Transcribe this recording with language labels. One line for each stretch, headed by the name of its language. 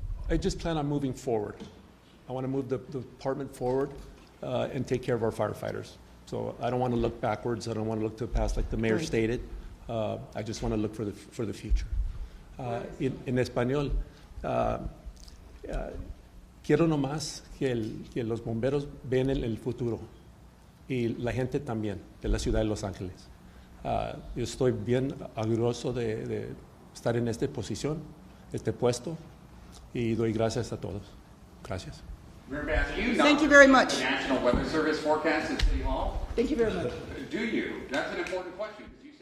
English: I just plan on moving forward. I want to move the department forward and take care of our firefighters. So I don't want to look backwards. I don't want to look to the past like the mayor stated. I just want to look for the future.
Spanish: En español, quiero nomás que los bomberos ven el futuro y la gente también de la ciudad de Los Ángeles. Yo estoy bien orgulloso de estar en esta posición, este puesto, y doy gracias a todos. Gracias.
English: Thank you very much. The National Weather Service forecast at City Hall? Thank you very much. Do you? That's an important question.